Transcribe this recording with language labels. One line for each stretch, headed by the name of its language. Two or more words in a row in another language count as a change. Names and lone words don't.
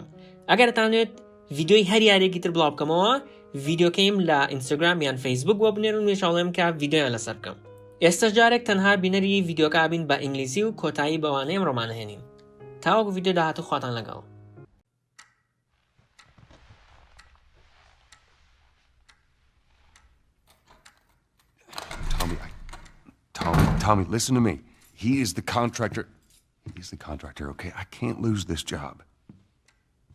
Central Kurdish: ئەگەر دەتانوێت ڤیدیۆی هەر یارێکی تر بڵاو بکەمەوە ڤیدیۆکەیم لە ئینستاگرام یان فەیسبووک بۆ بنێرن و هەوڵێم کە ڤیدیۆیان لەسەر بکەم. ئێستا جارێک تەنها بینەری ڤیدیۆکە بین بە ئینگلیزی و کۆتایی بەوانەیەم ڕۆمانەهێنین. تاوەکو ڤیدیۆ داهاتوو خواتان لەگەڵ.
English: Tommy, listen to me. He is the contractor. He's the contractor, okay? I can't lose this job. I understand.